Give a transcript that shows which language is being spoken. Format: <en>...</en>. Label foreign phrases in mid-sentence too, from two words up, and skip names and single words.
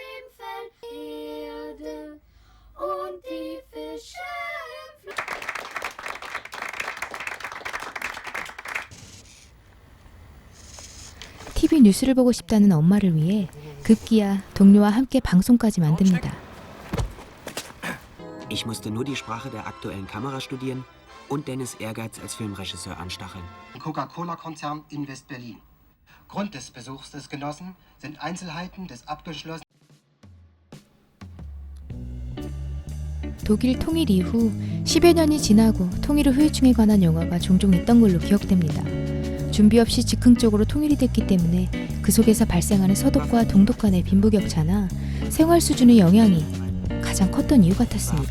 <ko>TV 뉴스를 보고 싶다는 엄마를 위해 급기야 동료와 함께 방송까지 만듭니다.</ko> <de>Ich musste nur die Sprache der aktuellen Kamera studieren und Dennis' Ehrgeiz als Filmregisseur anstacheln. Coca-Cola-Konzern in West-Berlin. Grund des Besuchs des Genossen sind Einzelheiten des abgeschlossenen.</de> <ko>독일 통일 이후 10여 년이 지나고 통일 후 후유증에 관한 영화가 종종 있던 걸로 기억됩니다. 준비 없이 즉흥적으로 통일이 됐기 때문에 그 속에서 발생하는 서독과 동독 간의 빈부격차나 생활 수준의 영향이 가장 컸던 이유 같았습니다.</ko>